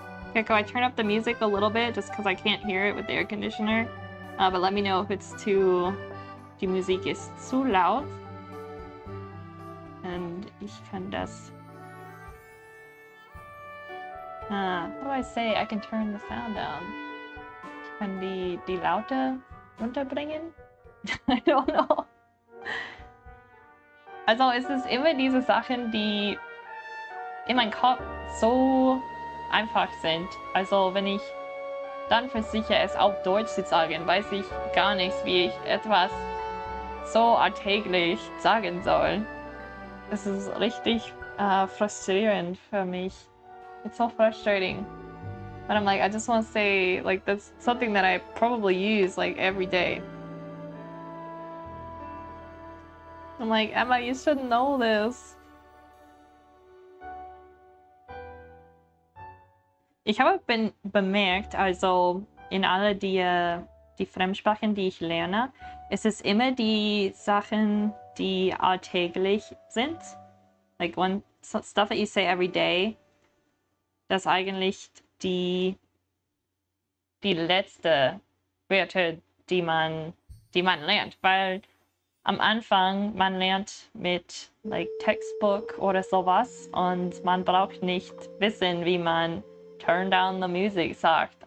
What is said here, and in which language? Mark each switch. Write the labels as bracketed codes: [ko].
[en] Okay, can I turn up the music a little bit just because I can't hear it with the air conditioner? But let me know if it's too... [de] Die Musik ist zu laut. And ich kann das... [en] how do I say I can turn the sound down? [de] Ich kann die Laute runterbringen? [en] I don't know. [de] Also es ist immer diese Sachen, die in meinem Kopf so einfach sind. Also wenn ich dann versuche, es auf Deutsch zu sagen, weiß ich gar nicht, wie ich etwas so alltäglich sagen soll. Es ist richtig frustrierend für mich. [en] It's so frustrating. But I'm like, I just want to say, like, that's something that I probably use, like, every day. I'm like, Emma, you should know this. [de] Ich habe bemerkt, also in all die Fremdsprachen, die ich lerne, es ist immer die Sachen, die alltäglich sind. [en] Like one stuff that you say every day, [de] das eigentlich die letzte Wörter, die man lernt, weil am Anfang man lernt mit like Textbook oder sowas und man braucht nicht wissen, wie man [en] turn down the music [de] sagt.